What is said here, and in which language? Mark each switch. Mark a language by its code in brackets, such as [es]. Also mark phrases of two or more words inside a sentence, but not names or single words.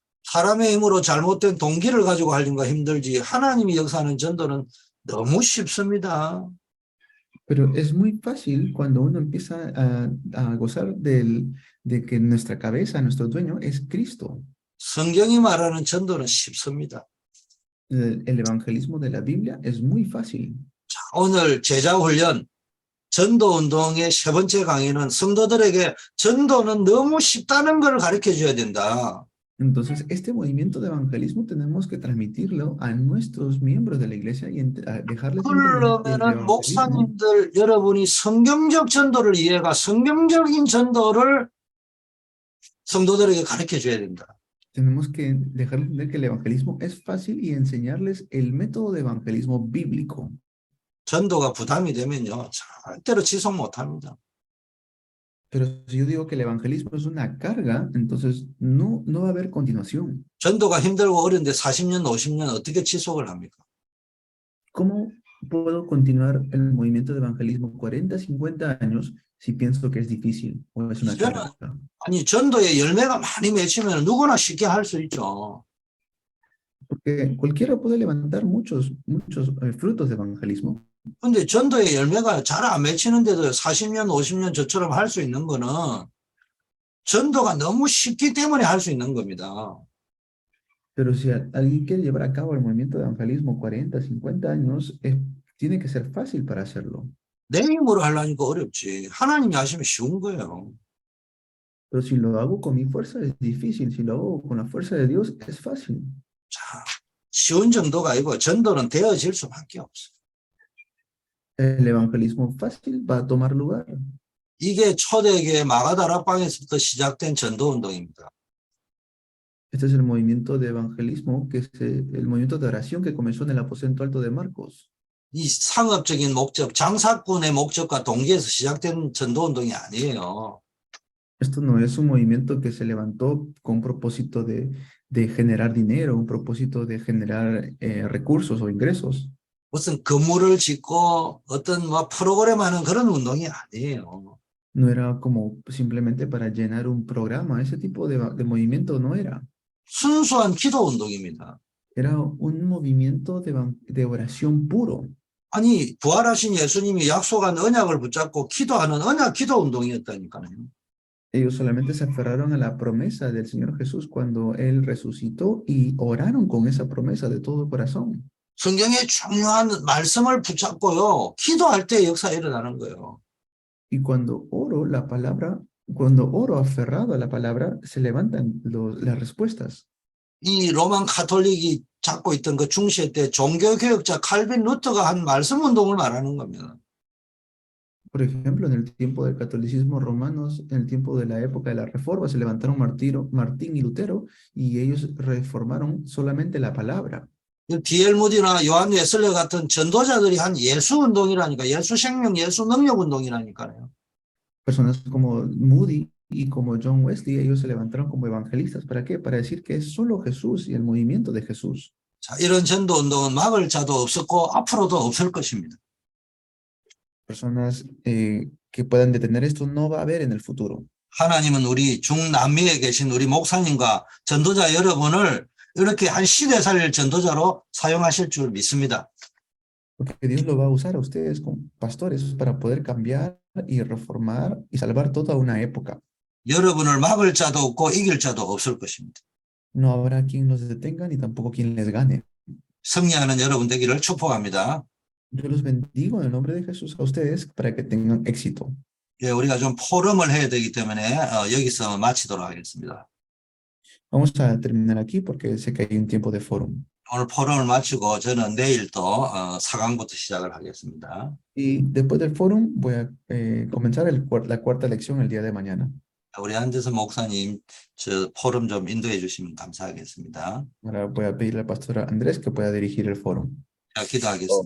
[ko] 사람의 힘으로 잘못된 동기를 가지고 하려는 거 힘들지 하나님이 역사하는 전도는 너무 쉽습니다. [es] Pero es muy fácil cuando uno empieza a gozar de que nuestra cabeza, nuestro dueño es Cristo. [ko] 성경이 말하는 전도는 쉽습니다. [es] El evangelismo de la Biblia es muy fácil. [ko] 자, 오늘 제자훈련 전도운동의 세 번째 강의는 성도들에게 전도는 너무 쉽다는 걸 가르쳐 줘야 된다. [es] Entonces, este movimiento de evangelismo tenemos que transmitirlo a nuestros miembros de la iglesia y dejarles entender que el [ko] 그러면은 [es] evangelismo, [ko] 목사님들 여러분이 성경적 전도를 이해가 성경적인 전도를 성도들에게 가르쳐 줘야 된다. [es] tenemos que dejarles entender que el evangelismo es fácil y enseñarles el método de evangelismo bíblico. [ko] 전도가 부담이 되면요, 절대로 지속 못합니다. [es] Pero si yo digo que el evangelismo es una carga, entonces no va a haber continuación. [ko] 전도가 힘들고 어려운데 40년, 50년 어떻게 지속을 합니까? [es] ¿Cómo puedo continuar el movimiento de evangelismo 40, 50 años si pienso que es difícil o es una carga? [ko] 아니, 전도에 열매가 많이 맺히면 누구나 쉽게 할 수 있죠. [es] Porque cualquiera puede levantar muchos frutos de evangelismo. [ko] 근데 전도의 열매가 잘 안 맺히는데도 40년, 50년 저처럼 할 수 있는 거는 전도가 너무 쉽기 때문에 할 수 있는 겁니다. [es] Pero si alguien quiere llevar a cabo el movimiento de evangelismo 40, 50 años, tiene que ser fácil para hacerlo. [ko] 내 힘으로 하려니까 어렵지. 하나님이 하시면 쉬운 거예요. [es] Pero si lo hago con mi fuerza es difícil. Si lo hago con la fuerza de Dios es fácil. [ko] 자, 쉬운 정도가 아니고 전도는 되어질 수밖에 없어요. [es] El evangelismo fácil va a tomar lugar. [ko] 이게 초대교회 마가다락방에서부터 시작된 전도운동입니다. [es] Este es el movimiento de evangelismo, que es el movimiento de oración que comenzó en el aposento alto de Marcos. [ko] 이 상업적인 목적, 장사꾼의 목적과 동기에서 시작된 전도운동이 아니에요. [es] Esto no es un movimiento que se levantó con propósito de generar dinero, un propósito de generar recursos o ingresos. [ko] 무슨 건물을 짓고 어떤 뭐 프로그램 하는 그런 운동이 아니에요. [es] No era como simplemente para llenar un programa. Ese tipo de movimiento no era. [ko] 순수한 기도 운동입니다. [es] Era un movimiento de oración puro. [ko] 아니, 부활하신 예수님이 약속한 언약을 붙잡고 기도하는 언약 기도 운동이었다니까요. [es] Ellos solamente se aferraron a la promesa del Señor Jesús cuando Él resucitó y oraron con esa promesa de todo corazón. [ko] 성경의 중요한 말씀을 붙잡고요, 기도할 때 역사가 일어나는 거예요. [es] Y cuando oro aferrado a la palabra, se levantan las respuestas. [ko] 이 로만 카톨릭이 잡고 있던 그 중시의 때 종교개혁자 칼빈 루터가 한 말씀 운동을 말하는 겁니다. [es] Por ejemplo, en el tiempo del catolicismo romanos, en el tiempo de la época de la Reforma, se levantaron Martín y Lutero y ellos reformaron solamente la palabra. [ko] D.L. 무디나 요한 웨슬레 같은 전도자들이 한 예수 운동이라니까, 예수 생명, 예수 능력 운동이라니까요. [es] Personas como Moody y como John Wesley, ellos se levantaron como evangelistas. ¿Para qué? Para decir que es solo Jesús y el movimiento de Jesús. [ko] 자, 이런 전도 운동은 막을 자도 없었고 앞으로도 없을 것입니다. [es] Personas que puedan detener esto no va a haber en el futuro. [ko] 하나님은 우리 중남미에 계신 우리 목사님과 전도자 여러분을 이렇게 한 시대 살릴 전도자로 사용하실 줄 믿습니다. [es] Porque Dios lo va a usar a ustedes como pastores para poder cambiar y reformar y salvar toda una época. [ko] 여러분을 막을 자도 없고 이길 자도 없을 것입니다. [es] No habrá quien los detenga ni tampoco quien les gane. [ko] 승리하는 여러분 되기를 축복합니다. [es] Yo los bendigo en el nombre de Jesús a ustedes para que tengan éxito. [ko] 예, 우리가 좀 포럼을 해야 되기 때문에 여기서 마치도록 하겠습니다. [es] Vamos a terminar aquí porque sé que hay un tiempo de foro. [ko] 오늘 포럼을 마치고 저는 내일 또 4강부터 시작을 하겠습니다. [es] Y después del foro voy a comenzar la cuarta lección el día de mañana. [ko] 우리 안재선 목사님 저 포럼 좀 인도해 주시면 감사하겠습니다. [es] Ahora voy a pedirle al pastor Andrés que pueda dirigir el foro. [ko] 자, 기도하겠습니다.